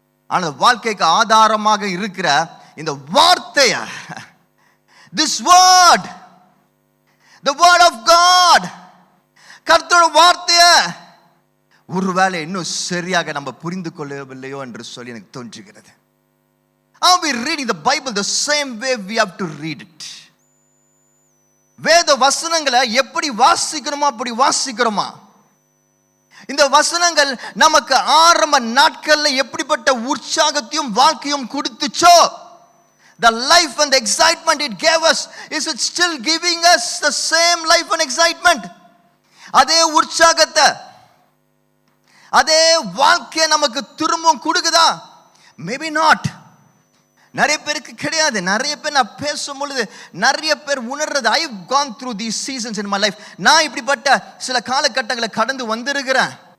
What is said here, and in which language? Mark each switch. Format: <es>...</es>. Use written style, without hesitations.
<ta>ஆனா வாழ்க்கைக்கு ஆதாரமாக இருக்கிற இந்த வார்த்தைய,</ta> <en>this word, the word of God,</en> <ta>கர்த்தருடைய வார்த்தைய ஒருவேளை இன்னும் சரியாக நம்ம புரிந்து கொள்ளவில்லையோ என்று சொல்லி எனக்கு தோன்றுகிறது.</ta> <en>Are we reading the Bible the same way we have to read it?</en> <ta>வேத வசனங்களை எப்படி வாசிக்கணுமா அப்படி வாசிக்கிறோமா? இந்த வசனங்கள் நமக்கு ஆரம்ப நாட்கள்ல எப்படிப்பட்ட உற்சாகத்தையும் வாழ்க்கையும் கொடுத்துச்சோ,</ta> <en>the life and the excitement it gave us, is it still giving us the same life and excitement?</en> <ta>அதே உற்சாகத்தை, அதே வாழ்க்கையை நமக்கு திரும்பவும் கொடுக்குதா?</ta> <en>Maybe not.</en> <ta>நிறைய பேருக்கு கிடையாது. நிறைய பேர் நான் பேசும் பொழுது நிறைய பேர் உணர்றது,</ta> <en>I have gone through these seasons in my life.</en> <ta>நான் இப்படிப்பட்ட சில காலகட்டங்களை கடந்து வந்திருக்கிறேன்.</ta>